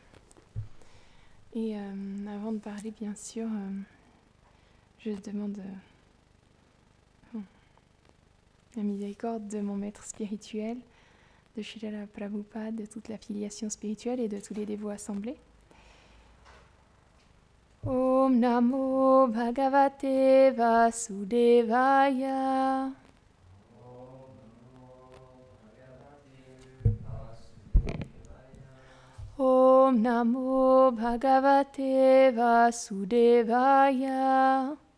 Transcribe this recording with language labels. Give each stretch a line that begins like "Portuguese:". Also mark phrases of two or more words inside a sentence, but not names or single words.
French: Et avant de parler, bien sûr, je demande la miséricorde de mon maître spirituel, de Srila Prabhupada, de toute la filiation spirituelle et de tous les dévots assemblés.
Sanskrit: ॐ नमो भगवते वासुदेवाय. ॐ नमो भगवते वासुदेवाय.